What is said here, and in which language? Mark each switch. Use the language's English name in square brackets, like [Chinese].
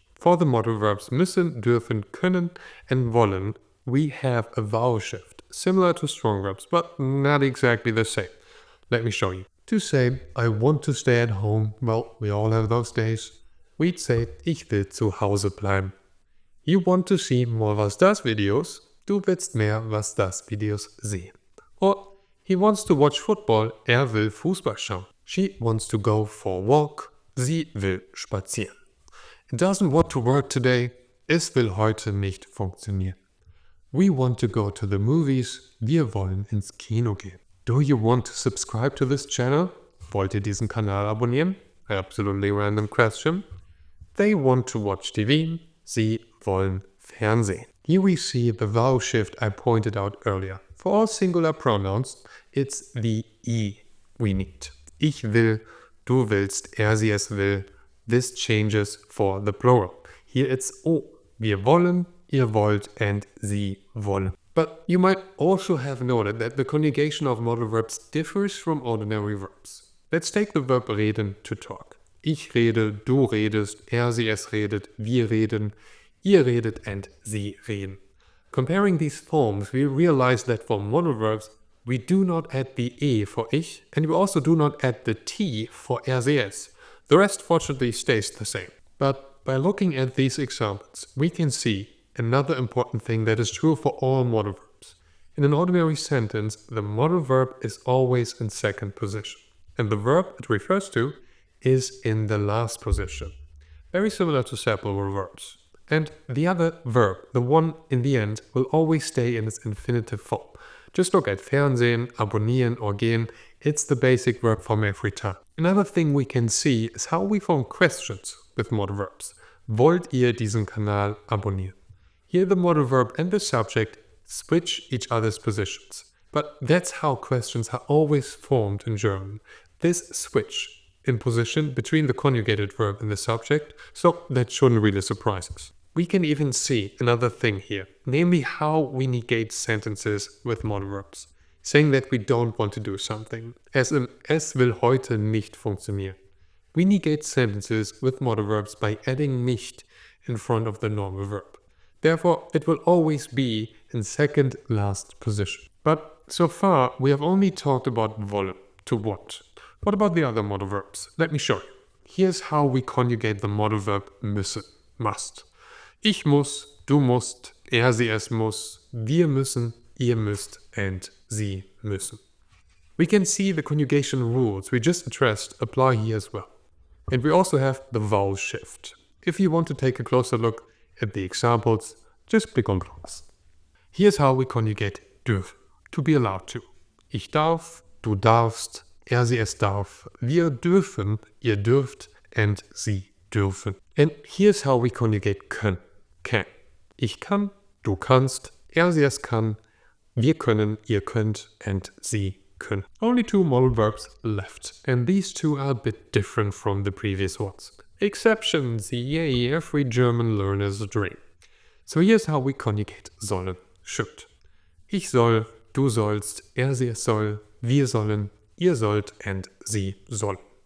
[English] For the modal verbs müssen, dürfen, können, and wollen, we have a vowel shift, similar to strong verbs, but not exactly the same. Let me show you. To say, I want to stay at home, well, we all have those days. We'd say, [German] ich will zu Hause bleiben. [English] You want to see more Wasdas videos? [German] Du willst mehr Wasdas Videos sehen. [English] Or, he wants to watch football, [German] will Fußball schauen. [English] She wants to go for a walk, [German] sie will spazieren. [English] It doesn't want to work today, [German] es will heute nicht funktionieren. [English] We want to go to the movies, [German] wir wollen ins Kino gehen. [English] Do you want to subscribe to this channel? [German] Wollt ihr diesen Kanal abonnieren? [English] Absolutely random question. They want to watch TV, [German] sie wollen Fernsehen. [English] Here we see the vowel shift I pointed out earlier. For all singular pronouns, it's the I we need. [German] Ich will, du willst, sie es will. [English] This changes for the plural. Here it's O. [German] Wir wollen, ihr wollt, and sie wollen. [English] But you might also have noted that the conjugation of modal verbs differs from ordinary verbs. Let's take the verb reden to talk. [German] Ich rede, du redest, sie es redet, wir reden, ihr redet, and sie reden. [English] Comparing these forms, we realize that for modal verbs, we do not add the e for ich, and we also do not add the t for rs. The rest fortunately stays the same. But by looking at these examples, we can see another important thing that is true for all modal verbs. In an ordinary sentence, the modal verb is always in second position, and the verb it refers to is in the last position. Very similar to separable verbs. And the other verb, the one in the end, will always stay in its infinitive form. Just look at Fernsehen, abonnieren, or gehen. It's the basic verb form every time. Another thing we can see is how we form questions with modal verbs. [German] Wollt ihr diesen Kanal abonnieren? [English] Here the modal verb and the subject switch each other's positions. But that's how questions are always formed in German. This switch in position between the conjugated verb and the subject, so that shouldn't really surprise us. We can even see another thing here, namely how we negate sentences with modal verbs, saying that we don't want to do something, as in [German] es will heute nicht funktionieren. [English] We negate sentences with modal verbs by adding nicht in front of the normal verb. Therefore, it will always be in second last position. But so far, we have only talked about wollen, to want. What about the other modal verbs? Let me show you. Here's how we conjugate the modal verb müssen, must. [German] Ich muss, du musst, sie es muss, wir müssen, ihr müsst, and sie müssen. [English] We can see the conjugation rules we just addressed apply here as well. And we also have the vowel shift. If you want to take a closer look at the examples, just click on those. Here's how we conjugate dürfen, to be allowed to. [German] Ich darf, du darfst, sie es darf, wir dürfen, ihr dürft, and sie dürfen. [English] And here's how we conjugate [German] können, can. Ich kann, du kannst, sie es kann, wir können, ihr könnt, and sie können. [English] Only two modal verbs left, and these two are a bit different from the previous ones. Exceptions, yay, every German learner's dream. So here's how we conjugate sollen, should. [German] Ich soll, du sollst, sie es soll, wir sollen, ihr sollt, and sie sollen.